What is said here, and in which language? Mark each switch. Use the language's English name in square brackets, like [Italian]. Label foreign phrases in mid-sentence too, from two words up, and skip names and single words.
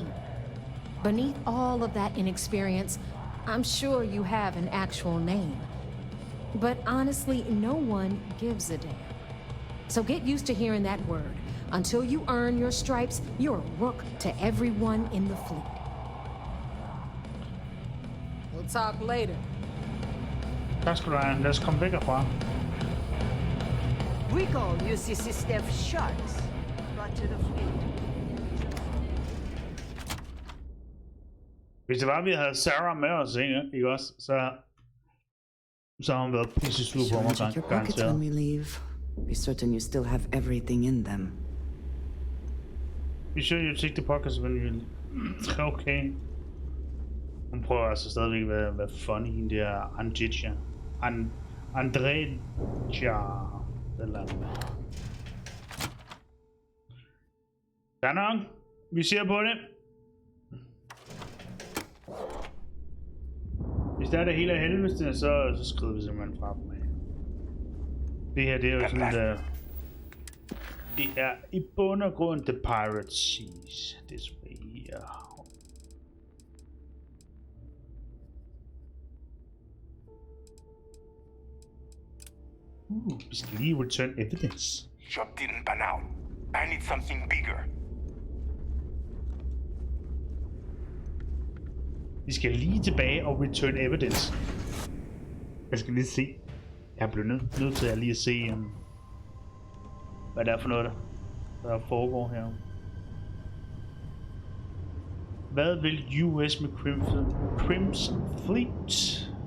[English] Beneath all of that inexperience, I'm sure you have an actual name. But honestly, no one gives a damn. So get used to hearing that word. Until you earn your stripes, you're a rook to everyone in the fleet. We'll talk later. [Danish] Tak skal du have. Lad os komme væk herfra. [English] Recall uses system sharks. Got to the fleet. [Danish] Hvis det var, vi havde Sarah med os, ikke også? Så har hun været pisse sur på mig, [English] Check your pockets when we leave. Be certain you still have everything in them. Be sure you check the pockets when you... Okay. [Danish] Hun prøver altså stadigvæk at være funny, hende der Andrija. Eller andet. Der er nok. Vi ser på det. Hvis der er det hele af helvede, så skrider vi simpelthen fra dem af. Det her, det er jo sådan, der... Det er i bund og grund The Piracy. [English] This way here. [Danish] Vi skal lige [English] return evidence. Shop didn't pan out. I need something bigger. [Danish] Vi skal lige tilbage og [English] return evidence. [Danish] Jeg skal lige se. Jeg bliver nødt til at lige se, hvad det er for noget, der foregår her. Hvad vil US med Crimson Fleet?